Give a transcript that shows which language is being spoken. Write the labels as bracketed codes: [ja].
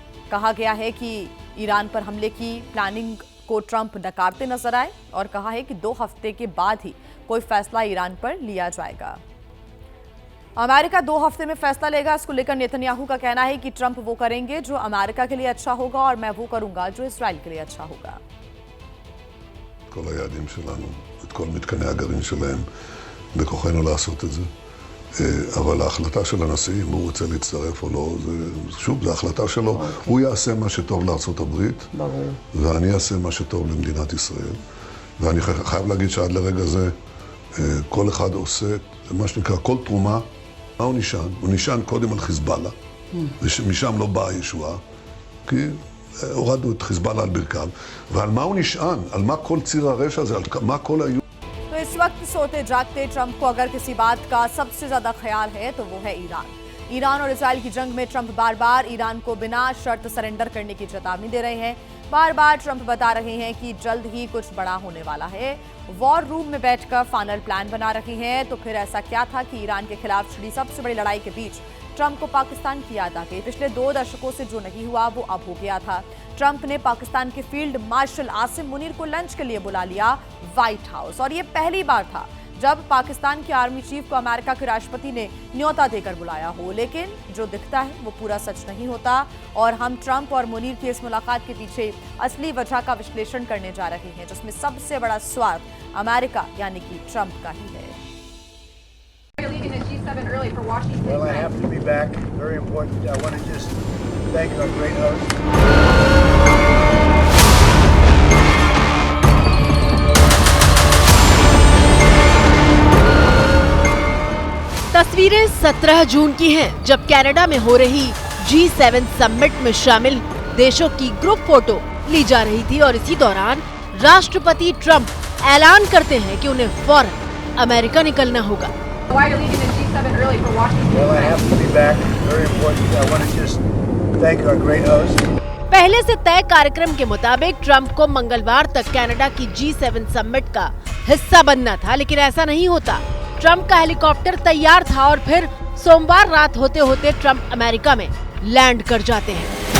[hi] कहा गया है कि ईरान पर हमले की प्लानिंग को ट्रंप नकारते नजर आए और कहा है कि 2 हफ्ते के बाद ही कोई फैसला ईरान पर लिया जाएगा। अमेरिका 2 हफ्ते में फैसला लेगा, इसको लेकर नेतन्याहू का कहना है कि ट्रंप वो करेंगे जो अमेरिका के लिए अच्छा होगा और मैं वो करूंगा जो इसराइल के लिए अच्छा होगा। [he] כל היעדים שלנו, את כל מתקני הגרעין שלהם, בכוחנו לעשות את זה. אבל ההחלטה של הנשיא, אם הוא רוצה להצטרף או לא, שוב, זו החלטה שלו. הוא יעשה מה שטוב לארצות הברית, ואני אעשה מה שטוב למדינת ישראל. ואני חייב להגיד שעד לרגע זה, כל אחד עושה, מה שנקרא, כל תרומה, מה הוא נשען? הוא נשען קודם על חיזבאללה, ומשם לא באה הישועה, כי הורדנו את חיזבאללה על ברכיו. ועל מה הוא נשען? על מה כל ציר הרשע הזה? על מה כל היו... [hi] तो इस वक्त सोते जागते ट्रंप को अगर किसी बात का सबसे ज्यादा ख्याल है तो वो है ईरान। ईरान और इजराइल की जंग में ट्रंप बार बार ईरान को बिना शर्त सरेंडर करने की चेतावनी दे रहे हैं। बार बार ट्रंप बता रहे हैं कि जल्द ही कुछ बड़ा होने वाला है। वॉर रूम में बैठकर फाइनल प्लान बना रहे हैं। तो फिर ऐसा क्या था कि ईरान के खिलाफ छिड़ी सबसे बड़ी लड़ाई के बीच ट्रंप को पाकिस्तान की याद आ गई। पिछले 2 दशकों से जो नहीं हुआ वो अब हो गया था। ट्रंप ने पाकिस्तान के फील्ड मार्शल आसिम मुनीर को लंच के लिए बुला लिया व्हाइट हाउस और ये पहली बार था जब पाकिस्तान के आर्मी चीफ को अमेरिका के राष्ट्रपति ने न्योता देकर बुलाया हो। लेकिन जो दिखता है वो पूरा सच नहीं होता और हम ट्रंप और मुनीर की इस मुलाकात के पीछे असली वजह का विश्लेषण करने जा रहे हैं, जिसमें सबसे बड़ा स्वाद अमेरिका यानी कि ट्रंप का ही है। [en] Well, I have to be back. Very important. I want to just thank our great host. [hi] तस्वीरें 17 जून की हैं, जब कनाडा में हो रही G7 समिट में शामिल देशों की ग्रुप फोटो ली जा रही थी और इसी दौरान राष्ट्रपति ट्रंप ऐलान करते हैं कि उन्हें फौरन अमेरिका निकलना होगा। [en] Well, I have to be back. Very important. I want to just thank our great host. [hi] पहले से तय कार्यक्रम के मुताबिक ट्रंप को मंगलवार तक कनाडा की G7 समिट का हिस्सा बनना था, लेकिन ऐसा नहीं होता। ट्रंप का हेलीकॉप्टर तैयार था और फिर सोमवार रात होते होते ट्रंप अमेरिका में लैंड कर जाते हैं।